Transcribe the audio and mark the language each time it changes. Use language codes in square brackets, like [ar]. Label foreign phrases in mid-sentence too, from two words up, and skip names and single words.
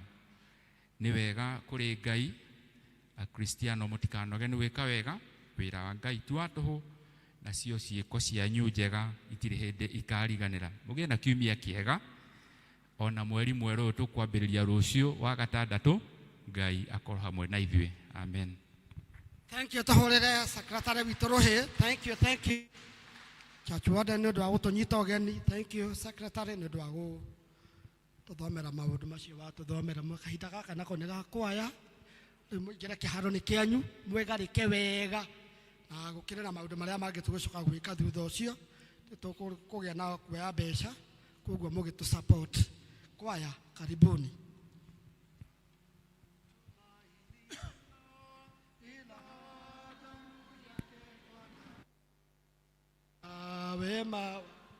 [ki] Nĩ wega kũrĩ Ngai akristiano mũtikanoge nĩ gwĩka wega wĩra wa Ngai tu tũhũ nacio ciĩko cianyu njega itirĩ hĩndĩ ikariganĩra. Mũgĩe na kiumia kĩega ona mweri mwerũ tũkwambĩrĩria rũciũ wa gatandatũ. Ngai akorwo hamwe na ithuĩ. Amen. [en] Thank you [ki] tahorere secretary witũ Rũhĩ. [en] Thank you. Church warden [ki] nĩ ũndũ wa gũtũnyita ũgeni. [en] Thank you secretary [ki] nĩ ũndũ wa gũtũthomera maũndũ macio watũthomera kahinda gaka nako nĩ gakwaya. Rĩu mũingĩre kĩharo-inĩ kĩanyu mwĩgarĩke wega na gũkĩrĩra maũndũ marĩa mangĩ tũgũcoka gwĩka thutha ũcio. Tũkũgĩa na kuoya mbeca koguo mũgĩtũ support. [sw] Kwaya karibuni. Wema